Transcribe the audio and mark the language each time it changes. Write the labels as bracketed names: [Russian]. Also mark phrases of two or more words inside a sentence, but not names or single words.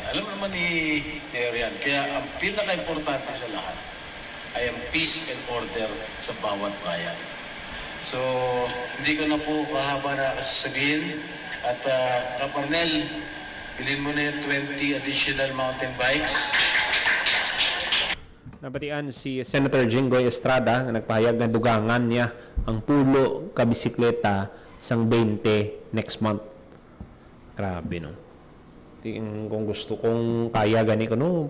[Filipino] Alam naman ni Mayor yan. Kaya ang pinaka-importante sa lahat ay ang [English] peace and order [Filipino] sa bawat bayan. So, hindi ko na po kahaba na sasabihin. At Kaparnel, bilhin mo na yung 20 [English] additional mountain bikes. [Hiligaynon] Nabatian si Senator Jinggoy Estrada na nagpahayag na dugangan niya ang pulo ka bisikleta sang 20 [English] next month. [Hiligaynon] Grabe, no? Kung gusto kong kaya gani ko, no?